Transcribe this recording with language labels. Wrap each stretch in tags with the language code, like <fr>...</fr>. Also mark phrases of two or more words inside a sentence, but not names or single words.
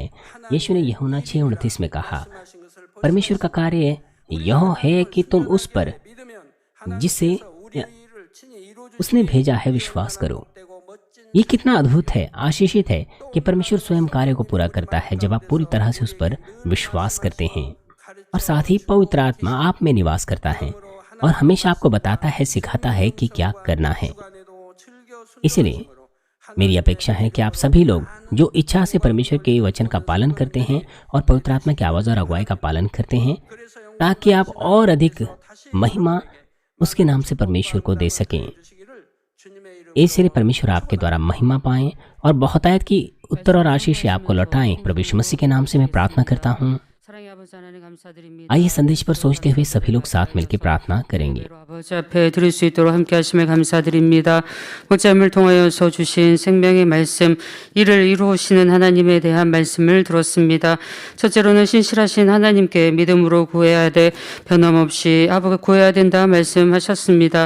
<hi>यीशु ने यूहन्ना 6:29 में कहा,</hi> <ko>말씀하신 것을 볼</ko> <hi>परमेश्वर का कार्य यह है कि तुम उस पर</hi> <ko>믿으면</ko> <hi>जिसे</hi> <ko>우리 일을 친히 이루어 주시는</ko> <hi>उसने भेजा है विश्वास करो।</hi> <ko>되고 멋진</ko> <hi>ये कितना अद्भुत है, आशीषित है कि परमेश्वर स्वयं कार्य को पूरा करता है जब आप पूरी तरह से उस पर विश्वास करते हैं। और साथ ही पवित्र आत्मा आप में निवास करता है और हमेशा आपको बताता है, सिखाता है कि क्या करना है।</hi> <ko>주간에도 즐겨</ko> <hi>इसलिए मेरी अपेक्षा है कि आप सभी लोग जो इच्छा से परमेश्वर के वचन का पालन करते हैं और पवित्र आत्मा की आवाज और अगुवाई का पालन करते हैं, ताकि आप और अधिक महिमा उसके नाम से परमेश्वर को दे सकें।</hi> <ko>주시기를 주님의 이름으로</ko> <hi>इसलिए परमेश्वर आपके द्वारा महिमा पाएं और बहुतायत की उत्तर और आशीष आपको लौटाएं। प्रभु यीशु मसीह के नाम से मैं प्रार्थना करता हूँ।</hi> <ko>사랑의 아버지 하나님 감사드립니다.</ko> <hi>आइए संदेश पर सोचते हुए सभी लोग साथ मिलकर प्रार्थना करेंगे।</hi> <ko>아버지 앞에 드릴 수 있도록 함께 하심에 감사드립니다. 목자님을 통하여서 주신 생명의 말씀, 이를 이루시는 하나님에 대한 말씀을 들었습니다. 첫째로는 신실하신 하나님께 믿음으로 구해야 돼 변함없이 아버지 구해야 된다 말씀하셨습니다.</ko>